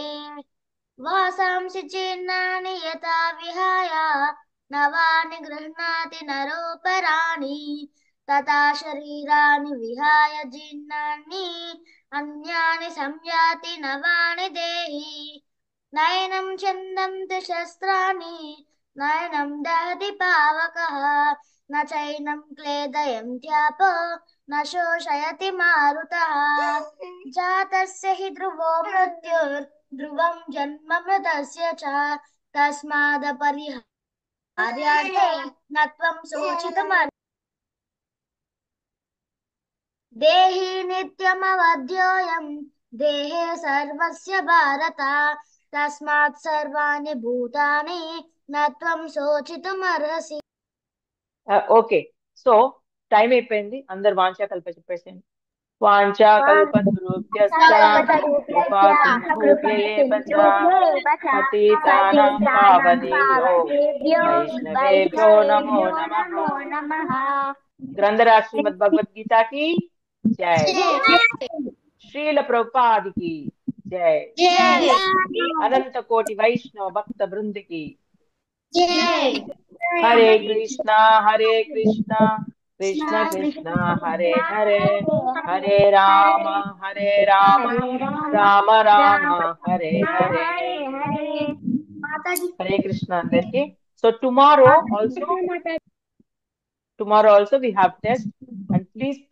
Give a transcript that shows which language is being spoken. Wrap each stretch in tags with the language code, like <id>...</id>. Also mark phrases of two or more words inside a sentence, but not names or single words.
<sa>వాసాంసి చిన్నాని యథా విహాయ నవాని గృహ్ణాతి నరోపరాణి తథా శరీరాని విహాయ జీర్ణాని అన్యాని సంయాతి నవాని దేహి. నయనం ఛందంతి శస్త్రాణి నయనం దహతి పావకః న చైనం క్లేదయంత్యాపో న శోషయతి మారుతః. జాతస్య హి ధ్రువో మృత్యుర్ధ్రువం జన్మ మృతస్య చ తస్మాదపరిహార్యార్థే న త్వం శోచితుమర్హసి. దేహి నిత్యమవధ్యోయం దేహే సర్వస్య భారత తస్మాత్ సర్వాణి భూతాని న త్వం శోచితుమర్హసి.</sa> <en>Okay, so</en> <te>టైం అయిపోయింది. అందరు వాంఛాకల్ప చెప్పేసేయండి.</te> <sa>వాంఛాకల్పతరుభ్యశ్చ కృపా సింధుభ్యేవ చ పతితానాం పావనేభ్యో వైష్ణవేభ్యో నమో నమః.</sa> <te>గ్రంథరాజ్ శ్రీమద్ భగవద్గీతకి జై. శ్రీల ప్రభుపాదికి జై.</te> <sa>అనంత కోటి వైష్ణవ భక్త బృందికి హరే కృష్ణ కృష్ణ కృష్ణ హరే హరే హరే రామ రామ రామ హరే హరే.</sa> <te>హరే కృష్ణ అందరికి.</te> <en>so tomorrow also Tomorrow also we have test, and please</en>